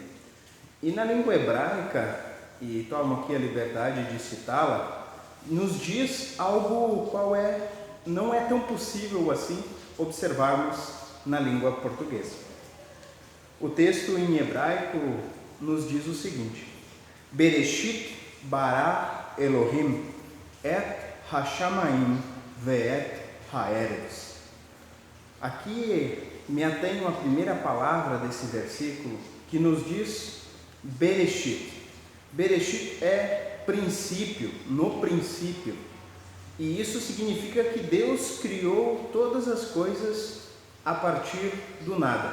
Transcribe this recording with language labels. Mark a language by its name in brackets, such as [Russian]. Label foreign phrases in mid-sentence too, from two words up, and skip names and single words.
[Portuguese] E na língua hebraica, e tomo aqui a liberdade de citá-la, nos diz algo qual não é tão possível assim observarmos na língua portuguesa. O texto em hebraico nos diz o seguinte: [Hebrew] Bereshit bara Elohim et hashamayim ve'et haaretz. [Portuguese] Aqui me atenho à primeira palavra desse versículo, que nos diz Bereshit. Bereshit é princípio, no princípio. E isso significa que Deus criou todas as coisas a partir do nada.